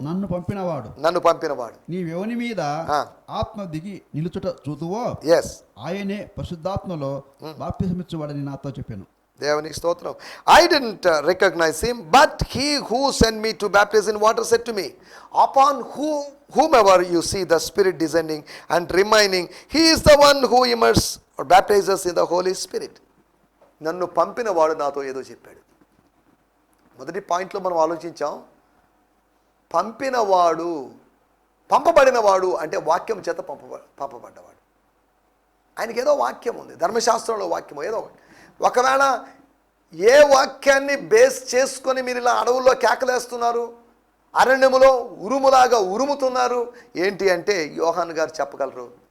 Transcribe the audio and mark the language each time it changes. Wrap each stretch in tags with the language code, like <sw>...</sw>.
<te>నన్ను పంపినవాడు నీవెవని మీద ఆత్మ దిగి నిలుచుట చూతువో ఆయనే పరిశుద్ధాత్మలో బాప్తిసమిచ్చువాడని నాతో చెప్పాను. దేవునికి స్తోత్రం.</te> <en>I didn't recognize him, but he who sent me to baptize in water said to me, upon whomever you see the Spirit descending and remaining, he is the one who immerses or baptizes in the Holy Spirit.</en> <te>నన్ను పంపిన వాడు నాతో ఏదో చెప్పాడు. మొదటి పాయింట్లో మనం ఆలోచించాం, పంపినవాడు, పంపబడినవాడు అంటే వాక్యం చేత పంపబడ్డవాడు. ఆయనకి ఏదో వాక్యం ఉంది, ధర్మశాస్త్రంలో వాక్యం ఏదో ఒకటి. ఒకవేళ ఏ వాక్యాన్ని బేస్ చేసుకొని మీరు ఇలా అడవుల్లో కేకలేస్తున్నారు, అరణ్యములో ఉరుములాగా ఉరుముతున్నారు ఏంటి అంటే యోహాను గారు చెప్పగలరు.</te>